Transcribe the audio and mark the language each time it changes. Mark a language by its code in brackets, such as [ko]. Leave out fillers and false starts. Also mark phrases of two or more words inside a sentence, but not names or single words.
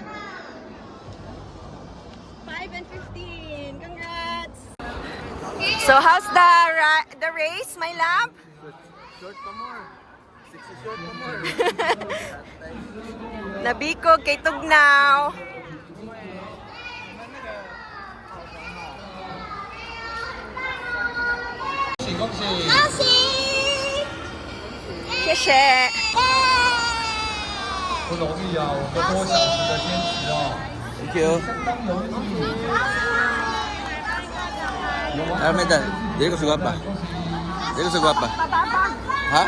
[en] 5 and 15. Congrats! So how's the race, my love? [tl] Short pa more. 60 short pa more. [ceb] Nabikog kay Tugnaw. [zh] Xie. 不容易啊，我们多小时的坚持啊。 [en] Thank you. [ceb] Armeda, dili ko sugapa. Dili ko sugapa. Ha?